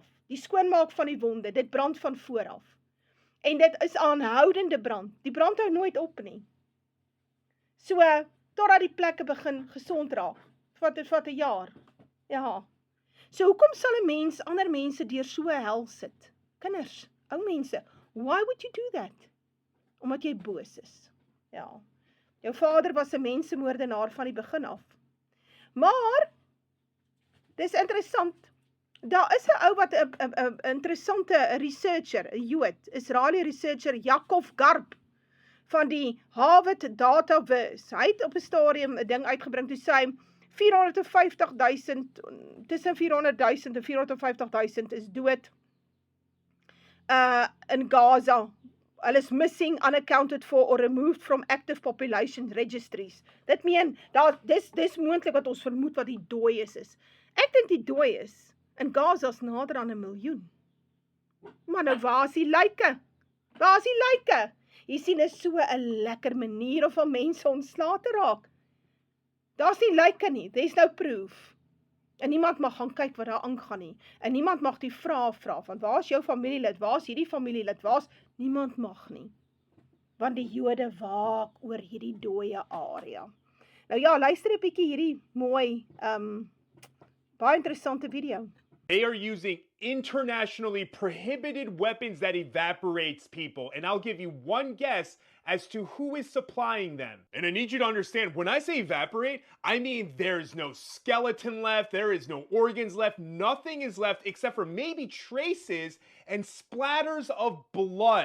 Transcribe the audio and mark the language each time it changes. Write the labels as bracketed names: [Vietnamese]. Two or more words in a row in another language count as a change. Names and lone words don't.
[Afrikaans] Die skoonmaak van die wonde, dit brand van vooraf. En dit is aanhoudende brand. Die brand hou nooit op nie. So, totdat die plekke begin gesond raak. Vat 'n jaar. Ja. So, hoekom sal 'n mens ander mense deur so 'n hel sit? Kinders, ou mense, [English] why would you do that? [Afrikaans] Omdat jy boos is. Ja. Jou vader was 'n mensemoordenaar van die begin af. Maar, dis interessant, daar is 'n ou wat 'n interessante researcher, 'n Jood, [English] Israeli researcher, Yaakov Garb, [Afrikaans] van die Harvard Dataverse. Hy het op 'n stadium 'n ding uitgebring, toe sê hy, 450.000, tussen 400.000 en 450.000 is dood in Gaza. Hulle is [English] missing, unaccounted for, or removed from active population registries. [Afrikaans] Dit meen, dis moontlik wat ons vermoed wat die dooies is. Ek dink die dooies in Gaza is nader aan 1 miljoen. Maar nou, waar is die lyke? Waar is die lyke? Jy sien, is so 'n lekker manier om mense ontslae te raak. Daar's nie lyke nie, [English] there's no proof. [Afrikaans] En niemand mag gaan kyk wat daar aangaan nie. En niemand mag die vraag vra, van waar is jou familielid, waar is hierdie familielid, niemand mag nie. want die Jode waak oor hierdie dooie area. Nou ja, luister 'n bietjie hierdie mooi, baie interessante video. [English] They are using internationally prohibited weapons that evaporates people. And I'll give you one guess as to who is supplying them. And I need you to understand, when I say evaporate, I mean there's no skeleton left, there is no organs left, nothing is left except for maybe traces and splatters of blood.